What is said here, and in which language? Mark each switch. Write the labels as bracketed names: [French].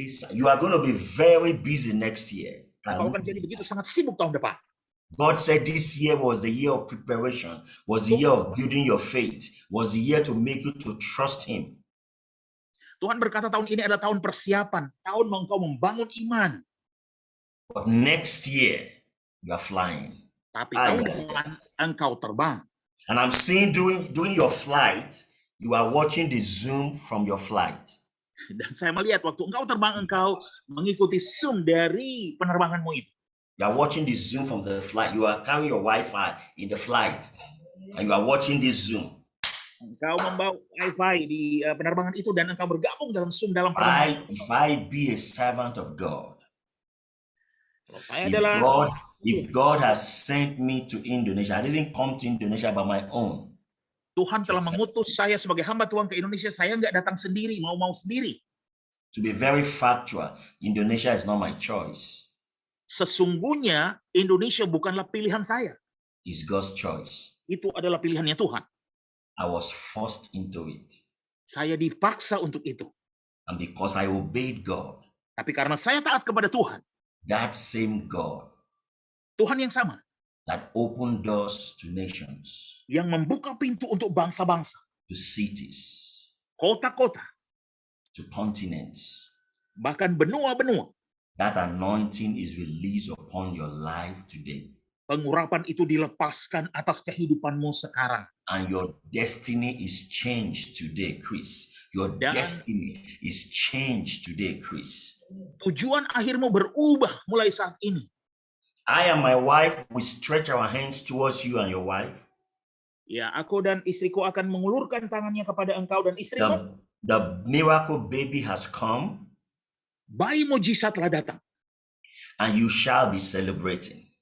[English] You are going to be very busy next year. [Indonesian] Engkau akan jadi begitu sangat sibuk tahun depan. [English] God said this year was the year of preparation, was the year of building your faith, was the year to make you to trust him. [Indonesian] Tuhan berkata tahun ini adalah tahun persiapan, tahun engkau membangun iman. [English] But next year, you are flying. [Indonesian] Tapi tahun depan engkau terbang. [English] And I'm seeing during your flight, you are watching the Zoom from your flight. [Indonesian] Dan saya melihat waktu engkau terbang, engkau mengikuti Zoom dari penerbanganmu itu. [English] You are watching the Zoom from the flight. You are carrying your Wi-Fi in the flight. And you are watching this Zoom. [Indonesian] Engkau membawa Wi-Fi di penerbangan itu dan engkau bergabung dalam Zoom dalam penerbangan. [English] If I be a servant of God, [Indonesian] Kalau saya adalah [English] if God has sent me to Indonesia, I didn't come to Indonesia by my own. [Indonesian] Tuhan telah mengutus saya sebagai hamba Tuhan ke Indonesia. Saya nggak datang sendiri, mau sendiri. [English] To be very factual, Indonesia is not my choice. [Indonesian] Sesungguhnya Indonesia bukanlah pilihan saya. [English] It's God's choice. [Indonesian] Itu adalah pilihannya Tuhan. [English] I was forced into it. [Indonesian] Saya dipaksa untuk itu. [English] And because I obeyed God, [Indonesian] Tapi karena saya taat kepada Tuhan, [English] that same God [Indonesian] Tuhan yang sama, [English] that opened doors to nations, [Indonesian] yang membuka pintu untuk bangsa-bangsa, [English] to cities, [Indonesian] kota-kota, [English] to continents, [Indonesian] bahkan benua-benua. [English] that anointing is released upon your life today. [Indonesian] Pengurapan itu dilepaskan atas kehidupanmu sekarang. [English] And your destiny is changed today, Chris. Your [Indonesian] Dan [English] destiny is changed today, Chris. [Indonesian] tujuan akhirmu berubah mulai saat ini. [English] I and my wife, we stretch our hands towards you and your wife. [Indonesian] Ya, aku dan istriku akan mengulurkan tangannya kepada engkau dan istrimu. [English] The miracle baby has come. [Indonesian] Bayi mujizat telah datang. [English] And you shall be celebrating.